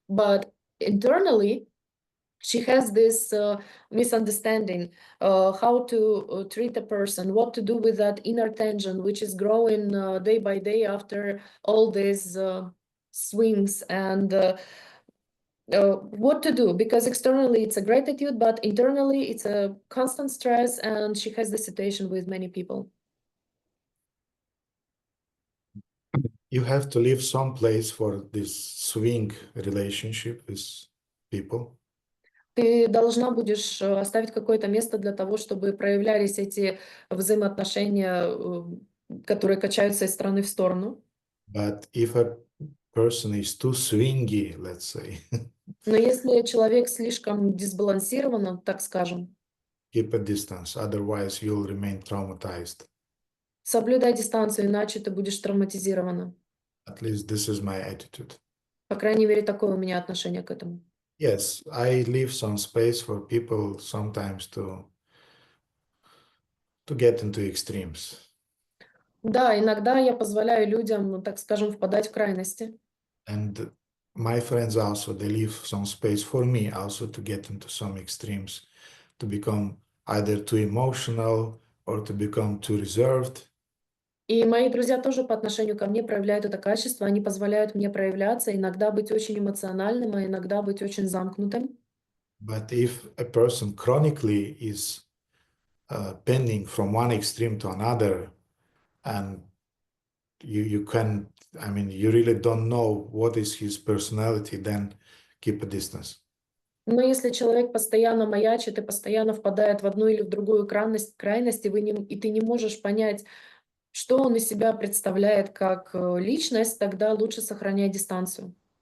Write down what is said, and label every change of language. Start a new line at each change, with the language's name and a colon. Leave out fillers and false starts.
English: But internally, she has this misunderstanding how to treat a person, what to do with that inner tension, which is growing day by day after all these swings, and what to do, because externally it's a gratitude, but internally it's a constant stress, and she has the situation with many people. You have to leave some place for this swing relationship with people.
Russian: Ты должна будешь оставить какое-то место для того, чтобы проявлялись эти взаимоотношения, которые качаются из стороны в сторону.
English: But if a person is too swingy, let's say,
Russian: Но если человек слишком дисбалансирован, так скажем,
English: keep a distance, otherwise you'll remain traumatized.
Russian: соблюдай дистанцию, иначе ты будешь травматизирована.
English: At least this is my attitude.
Russian: По крайней мере, такое у меня отношение к этому.
English: Yes, I leave some space for people sometimes to get into extremes.
Russian: Да, иногда я позволяю людям, так скажем, впадать в крайности.
English: And my friends also, they leave some space for me also to get into some extremes, to become either too emotional or to become too reserved.
Russian: И мои друзья тоже по отношению ко мне проявляют это качество. Они позволяют мне проявляться, иногда быть очень эмоциональным, а иногда быть очень замкнутым.
English: But if a person chronically is bending from one extreme to another, and you can, I mean, you really don't know what is his personality, then keep a distance.
Russian: Но если человек постоянно маячит и постоянно впадает в одну или в другую крайность, и ты не можешь понять, что он из себя представляет как личность, тогда лучше сохранять дистанцию.